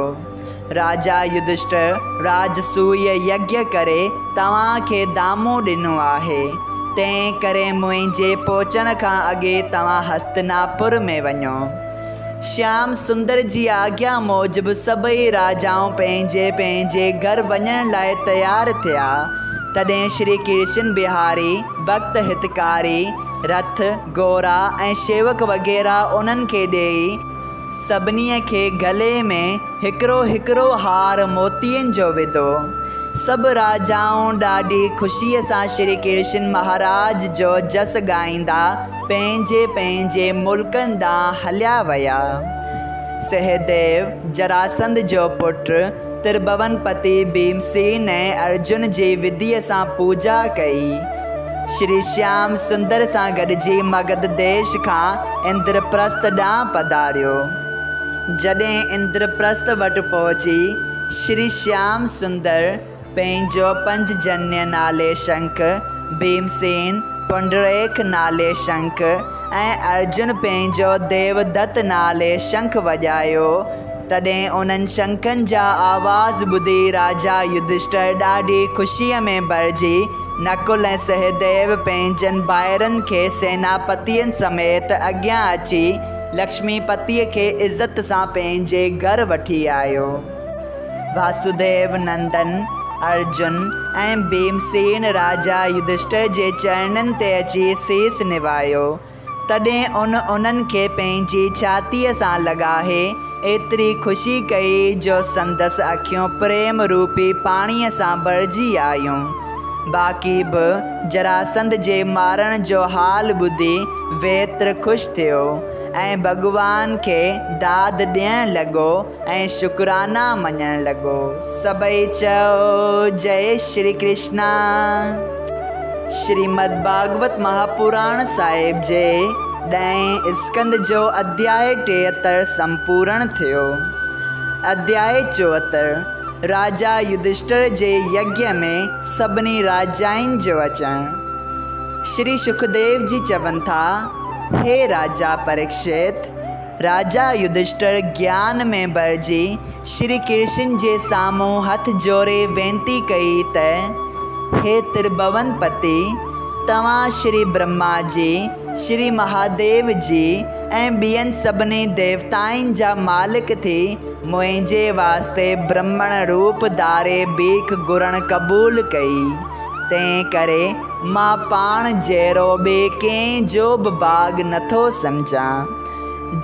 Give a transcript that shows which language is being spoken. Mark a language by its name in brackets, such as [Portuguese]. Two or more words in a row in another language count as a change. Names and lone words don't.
[Sindhi] राजा युधिष्ठिर राजसूय यज्ञ करे तव्हांखे दामो ॾिनो आहे, तंहिं करे मुंहिंजे पहुचण खां अॻे तव्हां हस्तिनापुर में वञो। श्याम सुंदर जी आज्ञा मूजिबि सभई राजाऊं पंहिंजे पंहिंजे घर वञण लाइ तयारु थिया। तॾहिं श्री कृष्ण बिहारी भक्त हितकारी रथ घोड़ा ऐं शेवक वग़ैरह उन्हनि खे ॾेई सभिनी खे गले में हिकिड़ो हिकिड़ो हार मोतियनि जो विधो। सभु राजाऊं ॾाढी ख़ुशीअ सां श्री कृष्ण महाराज जो जस ॻाईंदा पंहिंजे पंहिंजे मुल्कनि ॾांहुं हलिया विया। सहदेव जरासंध जो पुटु त्रिभुवनपति भीमसेन ऐं अर्जुन जी विधिअ सां पूजा कई। श्री श्याम सुंदर सां गॾिजी मगध देश खां इंद्रप्रस्थ ॾांहुं पधारियो। जॾहिं इंद्रप्रस्थ वटि पहुची श्री श्याम सुंदर पंहिंजो पंजजन्य नाले शंख, भीमसेन पुंडरेक नाले शंख ऐं अर्जुन पंहिंजो देवदत्त नाले शंख वॼायो। तॾहिं उन्हनि शंखनि जा आवाज़ ॿुधी राजा युधिष्ठिर ॾाढी ख़ुशीअ में भरिजी नकुल ऐं सहदेव पंहिंजनि भाइरनि खे सेनापतियुनि समेत अॻियां अची लक्ष्मीपतिअ खे इज़त सां पंहिंजे घर वठी आयो। वासुदेव नंदन अर्जुन ऐं भीमसेन राजा युधिष्ठिर जे चरणनि ते अची सीस निभायो। तॾहिं उन्हनि खे पंहिंजी छातीअ सां लॻाहे एतिरी ख़ुशी कई जो संदसि अखियूं प्रेम रूपी पाणीअ सां भरिजी आयूं। बाक़ी बि जरासंध जे मारण जो हाल ॿुधी वेत्र ख़ुशि थियो ऐं भॻवान खे दाद ॾियणु लॻो ऐं शुक्राना मञणु लॻो। सभई चओ जय श्री कृष्णा। श्रीमद् भागवत महापुराण साहिब जे 10 स्कंद जो अध्याय 73 संपूर्ण थियो। अध्याय 74 राजा युधिष्ठिर जे यज्ञ में सभिनी राजाउनि जो अचणु। श्री सुखदेव जी चवनि था, हे राजा परीक्षित, राजा युधिष्ठिर ज्ञान में भरिजी श्री कृष्ण जे साम्हूं हथ जोड़े वेनती कई त हे त्रिभुवन पति, तव्हां श्री ब्रह्मा जी, श्री महादेव जी ऐं ॿियनि सभिनी देवताउनि जा मालिक थी मुंहिंजे वास्ते ब्रह्मण रूप धारे भीख घुरण क़बूल कई। तंहिं करे मां पाण जहिड़ो ॿिए कंहिं जो बि भाग नथो सम्झां।